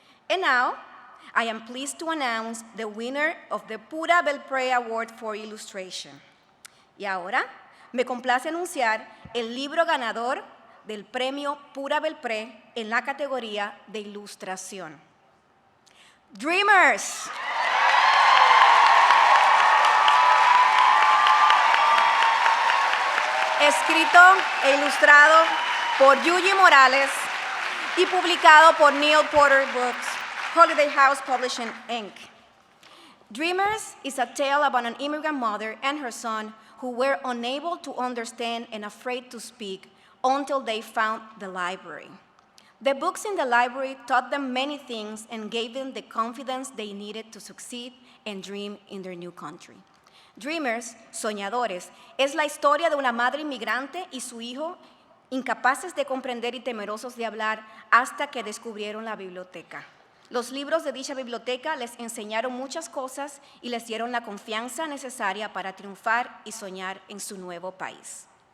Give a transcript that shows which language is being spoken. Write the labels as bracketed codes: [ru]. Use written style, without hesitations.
[en] And now, I am pleased to announce the winner of the Pura Belpré Award for Illustration. [es] Y ahora, me complace anunciar el libro ganador del premio Pura Belpré en la categoría de ilustración. [en] Dreamers. [es] Escrito e ilustrado por Yuji Morales y publicado por Neil Porter Books, Holiday House Publishing, Inc. [en] Dreamers is a tale about an immigrant mother and her son who were unable to understand and afraid to speak until they found the library. The books in the library taught them many things and gave them the confidence they needed to succeed and dream in their new country. [es] Dreamers, soñadores, es la historia de una madre inmigrante y su hijo, incapaces de comprender y temerosos de hablar hasta que descubrieron la biblioteca. Los libros de dicha biblioteca les enseñaron muchas cosas y les dieron la confianza necesaria para triunfar y soñar en su nuevo país.